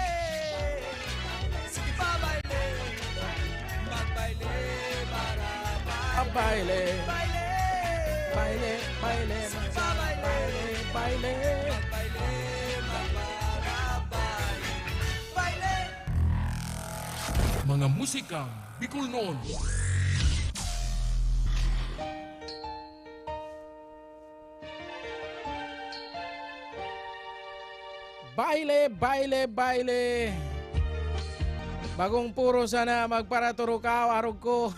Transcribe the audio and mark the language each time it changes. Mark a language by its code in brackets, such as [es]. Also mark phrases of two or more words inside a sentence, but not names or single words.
[bik] Sige pa baile, magbaile para baile. Baile, baile, baile, baile, baile, baile. Magbaile, magpara baile, baile. [tl] Mga musikang Bicol noon. [bik] Baile, baile, baile. Bagong puro sana magparaturo ka, arog ko.